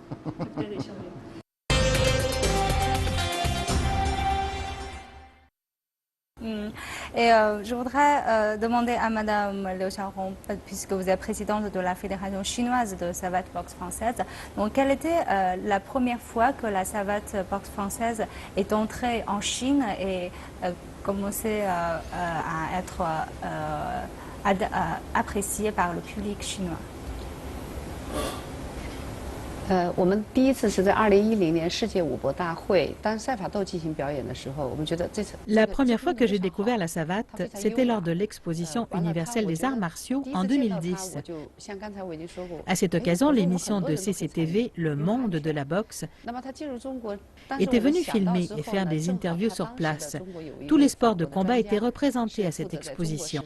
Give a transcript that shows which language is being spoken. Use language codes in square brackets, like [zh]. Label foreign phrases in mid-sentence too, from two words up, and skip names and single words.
[fr] Et je voudrais demander à Madame Liu Xiaohong, puisque vous êtes présidente de la Fédération chinoise de savate boxe française, donc quelle était la première fois que la savate boxe française est entrée en Chine et commençait à être appréciée par le public chinois? [zh] 我们第一次是在2010年世界武博大会当赛法斗进行表演的时候，我们觉得这次 [fr] La première fois que j'ai découvert la savate, c'était lors de l'exposition universelle des arts martiaux en 2010. À cette occasion, l'émission de CCTV Le Monde de la boxe était venue filmer et faire des interviews sur place. Tous les sports de combat étaient représentés à cette exposition.